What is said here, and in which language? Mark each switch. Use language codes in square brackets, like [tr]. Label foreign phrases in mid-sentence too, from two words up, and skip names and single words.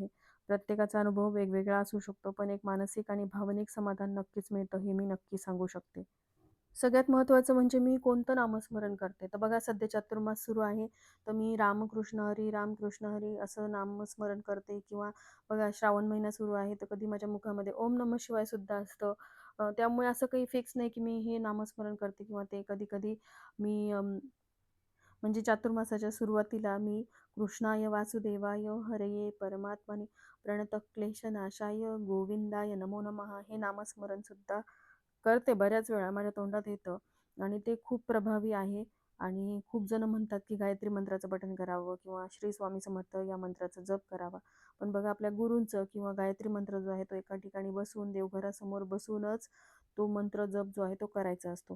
[mr] प्रत्येकाचा अनुभव वेगवेगळा असू शकतो, पण एक मानसिक आणि भावनिक समाधान नक्कीच मिळतं, हे मी नक्की सांगू शकते. सगळ्यात महत्त्वाचं म्हणजे मी कोणतं नामस्मरण करते. तर बघा, सध्या चातुर्मास सुरू आहे, तर मी रामकृष्ण हरी, रामकृष्ण हरी असं नामस्मरण करते. किंवा बघा, श्रावण महिना सुरू आहे, तर कधी माझ्या मुखामध्ये [sa] ओम नमः शिवाय [mr] सुद्धा असतं. त्यामुळे असं काही फिक्स नाही की मी हे नामस्मरण करते किंवा ते. कधी-कधी मी म्हणजे चातुर्मासाच्या सुरुवातीला मी [sa] कृष्णाय वासुदेवाय हरये परमात्मने प्रणतक्लेशनाशाय गोविंदाय नमो नमः [mr] हे नामस्मरण सुद्धा करते. बऱ्याच वेळा माझ्या तोंडात येतं आणि ते खूप प्रभावी आहे. आणि खूप जण म्हणतात की गायत्री मंत्राचं पठण करावं किंवा श्री स्वामी समर्थ या मंत्राचा जप करावा. पण बघा, आपल्या गुरूंचं किंवा गायत्री मंत्र जो आहे तो एका ठिकाणी बसून, देवघरासमोर बसूनच तो मंत्र जप जो आहे तो करायचा असतो.